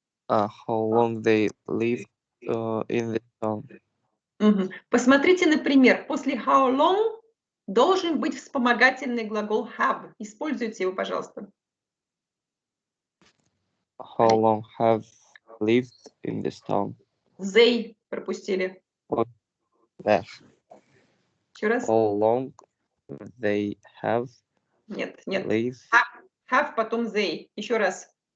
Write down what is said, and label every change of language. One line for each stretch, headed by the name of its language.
English: How long they lived in the town.
Russian: Посмотрите, например, после how long должен быть вспомогательный глагол have. Используйте его, пожалуйста.
English: How long have lived in this town?
Russian: They пропустили. Да. Еще раз.
English: How long they have
Russian: Нет.
English: lived? Have,
Russian: потом
English: they.
Russian: Еще раз.